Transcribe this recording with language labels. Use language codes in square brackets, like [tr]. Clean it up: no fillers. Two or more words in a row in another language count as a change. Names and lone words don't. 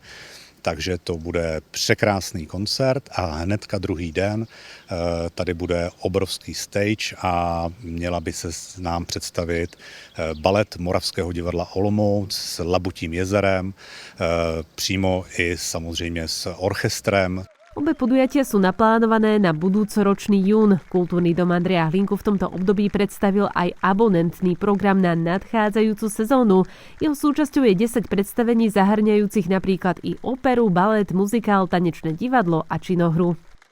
[cs] Takže to bude překrásný koncert a hnedka druhý den tady bude obrovský stage a měla by se nám představit balet Moravského divadla Olomouc s Labutím jezerem, přímo i samozřejmě s orchestrem. [sk] Obe podujatia sú naplánované na budúcoročný jún. Kultúrny dom Andreja Hlinku v tomto období predstavil aj abonentný program na nadchádzajúcu sezónu. Jeho súčasťou je 10 predstavení zahrňajúcich napríklad i operu, balet, muzikál, tanečné divadlo a činohru.